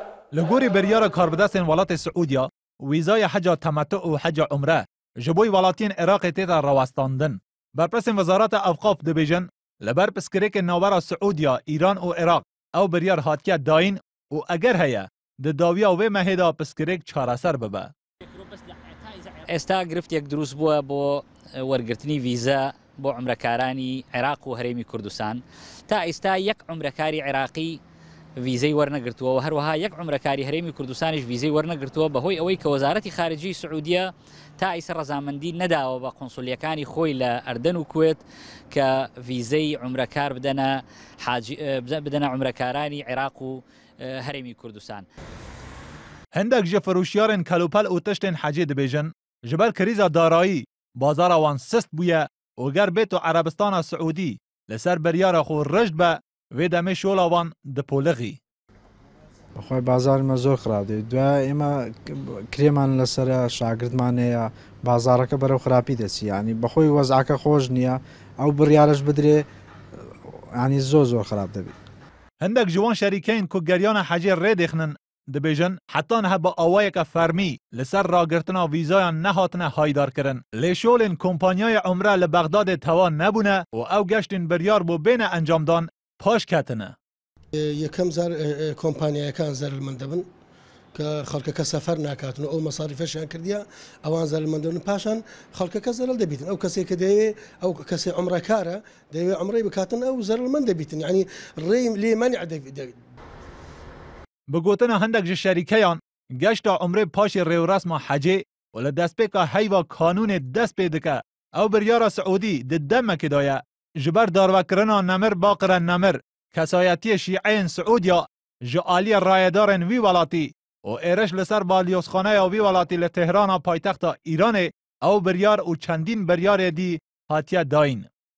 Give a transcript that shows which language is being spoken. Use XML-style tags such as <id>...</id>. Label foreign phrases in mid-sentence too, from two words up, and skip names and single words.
<ku>لگوری بریار کاربدستین ولات سعودیا ویزای حج تمتع و حج عمره جبوی ولاتین عراق تیدا رواستاندن. برپرسین وزارت اوقاف دبیجن لبر پسکریک نوبر سعودیا ایران و عراق او بریار هاتیه داین و اگر هیا د داویا و مهدا پسکریک چارەسەر ببه.</ku> <ckb>ئێستا گرفتێک دروست بووە بۆ وەرگرتنی ڤیزە بۆ عومرەکارانی عێراق و هەرێمی کوردستان تا ئێستا یەک عومرەکاری عێراقی ڤیزەی وەرنەگرتووە و هەروەها یەک عومرەکاری هەرێمی کوردستانیش ڤیزەی وەرنەگرتووە بەهۆی ئەوەی کە وەزارەتی خارجی سعودیە تا ئێستا ڕەزامەندی نەداوە بە قۆنسولیەکانی خۆی لە ئەردەن و کوێت کە ڤیزەی عومرەکار بدەنە عومرەکارانی عێراق و هەرێمی کوردستان.</ckb> <ku>هندێک ji فرۆشیارên kelûpel û tiştên hecê dibêjin ji ber krîza darayî bazara wan sist bûye û ger bêt û Erebistana Siûdî li ser beryara xwe rejd be vê demê şola wan dipolixî.</ku> <ckb>بەخۆی بازارمە زۆر خراپ دێت دوای ئێمە کرێمان لەسەر شاگردمان هەیە بازارەکە بەرەو خراپی دەچی ینی بەخۆی وەزعەکە خۆش نییە ئەو بڕیارەش بدرێ ینی زۆر خراپ دەبێت.</ckb> <ku>هەندێک ji wan şerîkeyên ku geriyana hecê rêdixinin dibêjin hetan hebe awayeke fermî li ser ragirtina vîzayan nehatine haydarkirin. Lêşolên kompanyaya Umre li Bexdadê tewa nebûne û ew geştên biryar bû bêne encamdan paş ketine.</ku> <ckb>یەکەم زار کۆمپانیایەکان زەرمەند دەبن کە خەڵکەکە سەفەر ناکاتن و ئەو مەساریفەشیان کردیا ئەوان زەرمەندەبن پاشان خەڵکەکە زەرل دەبیتن ئەو کەسێک کە دەیەوێ ئەو کەسێ عومرەکارە دەیەوێ عومرەی بکاتن ئەو زەرمەند دەبیتن ینی ڕێی لێمەنیع</ckb> <ku>bi gotina hindek ji şerîkeyan geşta Umrê paşê rêwresma hecê û li destpêka heyva kanûnê dest pê dike ew biryara Siûdî di demekê da ye ji ber darvekirina nemir baqire nemir kesayetiyê şîeyên Siûdiya ji aliyê rayedarên wî welatî û êreş li ser balyozxaneya wî welatî li Tehrana paytexta Îranê ew biryar û çendîn biryarê dî hatiye dayîn.</ku>